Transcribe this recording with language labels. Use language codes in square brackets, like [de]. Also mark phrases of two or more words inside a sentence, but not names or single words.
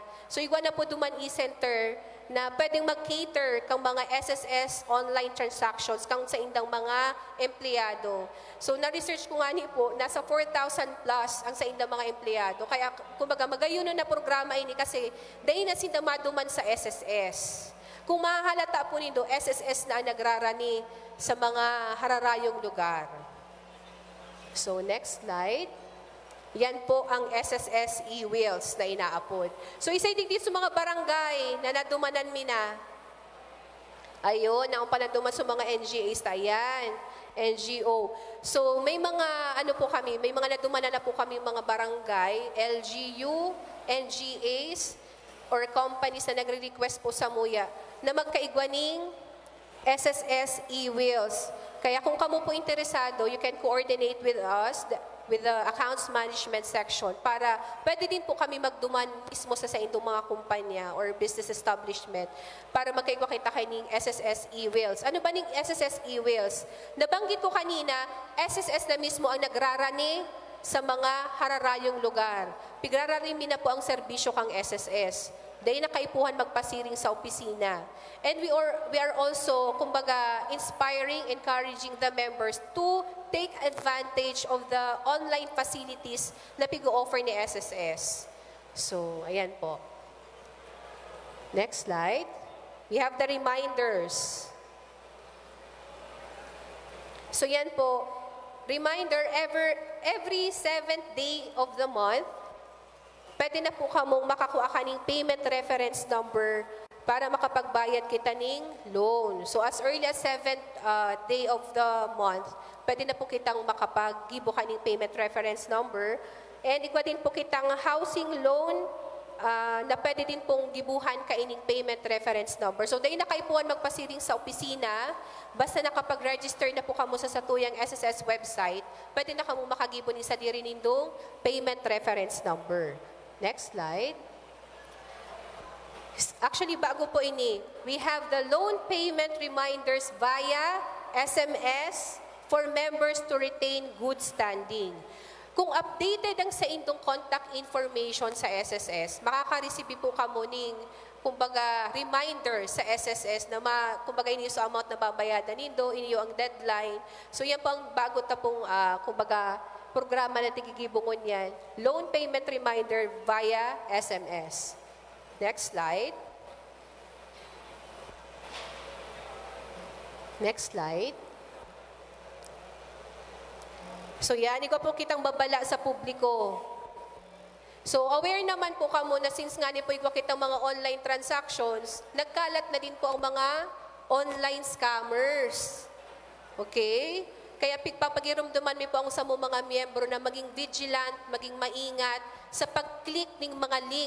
[bik] So, igwa na po duman e-center na pwedeng mag-cater kang mga SSS [en] online transactions [bik] kang sa indang mga empleyado. So, na-research ko nga po, nasa 4,000 plus ang sa indang mga empleyado. Kaya, kumbaga, magayuno na programa ini kasi dahil na sinda maduman sa SSS. Kung mahalata po nindo, SSS na nagrarani sa mga hararayong lugar. [en] So, next slide. [bik] Yan po ang SSS e-wheels na inaapod. So, isa din dito sa mga barangay na nadumanan mina. Ayun, ang panaduman sa mga NGAs tayan. NGO. So, may mga, ano po kami, may mga nadumanan na po kami mga barangay, LGU, NGAs, or companies na nagre-request po sa MUYA na magkaigwaning SSS e-wheels. Kaya kung kamo po interesado, [en] you can coordinate with us, with the accounts management section [bik] para pwede din po kami magduman mismo sa indong mga kumpanya or [en] business establishment [bik] para magkaigwa kita kay ning SSS e-wheels. Ano ba ning SSS e-wheels? Nabanggit ko kanina, SSS na mismo ang nagrarani sa mga hararayong lugar. Pigrararimi na po ang serbisyo kang SSS. Dahil nakaipuhan magpasiring sa opisina. [en] And we are also, kumbaga, inspiring, encouraging the members to take advantage of the online facilities [bik] na pig-offer ni SSS. So, ayan po. [en] Next slide. We have the reminders. So, [bik] yan po. [en] Reminder, every 7th day of the month, [bik] pwede na po kamong makakuha kaning [en] payment reference number [bik] para makapagbayad kita ning loan. [en] So as early as 7th day of the month, [bik] pwede na po kitang makapag-gibo kaning [en] payment reference number. [bik] And ikwa din po kitang [en] housing loan [bik] na pwede din pong gibuhan kaining [en] payment reference number. [bik] So dahil nakaipuan magpasiring sa opisina, basta nakapag-register na po kamo sa satuyang SSS website, pwede na kamo makagibo ni sa diri nindong [en] payment reference number. Next slide. Actually, [bik] bago po ini, [en] we have the loan payment reminders via SMS for members to retain good standing. [bik] Kung updated ang sa inyong [en] contact information [bik] sa SSS, makaka-receive po kamo ning kumbaga reminder sa SSS na kumbaga inyo sa amount na babayadan nindo, inyo ang deadline. So yan po ang bago ta pong kumbaga programa na tigigibungon yan. [en] Loan payment reminder via SMS. Next slide. Next slide. [bik] So yan, ikaw po kitang babala sa publiko. So aware naman po kamo na since nga ni po ikaw kitang mga [en] online transactions, [bik] nagkalat na din po ang mga [en] online scammers. [bik] Okay? Kaya pagpapagirumduman mi po ang sa mga miyembro na maging vigilant, maging maingat sa pag-click ng mga link.